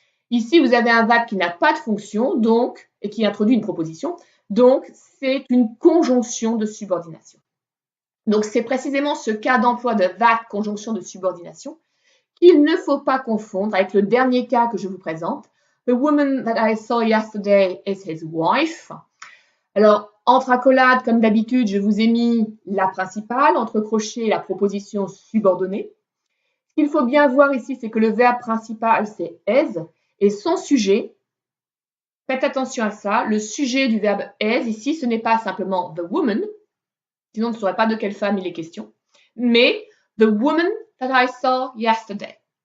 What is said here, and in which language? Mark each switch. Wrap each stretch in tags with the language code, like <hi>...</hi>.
<fr>Ici, vous avez un that qui n'a pas de fonction donc, et qui introduit une proposition. Donc, c'est une conjonction de subordination. Donc, c'est précisément ce cas d'emploi de that, conjonction de subordination, qu'il ne faut pas confondre avec le dernier cas que je vous présente.</fr> <en>The woman that I saw yesterday is his wife.</en> <fr>Alors, entre accolades, comme d'habitude, je vous ai mis la principale, entre crochets, la proposition subordonnée. Ce qu'il faut bien voir ici, c'est que le verbe principal, c'est is, et son sujet, faites attention à ça, le sujet du verbe is, ici, ce n'est pas simplement the woman, sinon on ne saurait pas de quelle femme il est question, mais</fr> <en>the woman that I saw yesterday.</en>